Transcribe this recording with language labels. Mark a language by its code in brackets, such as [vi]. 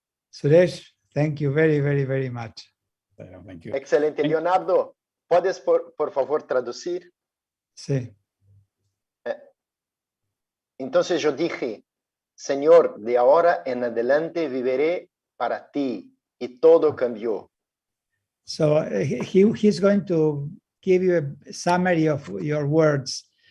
[en] Suresh, thank you very, very, very much. Thank you. [es] Excelente, Leonardo. ¿Puedes, por favor, traducir? Sí. Entonces yo dije, Señor, de ahora en adelante viviré para ti, y todo cambió. [en] So he's going to give you a summary of your words.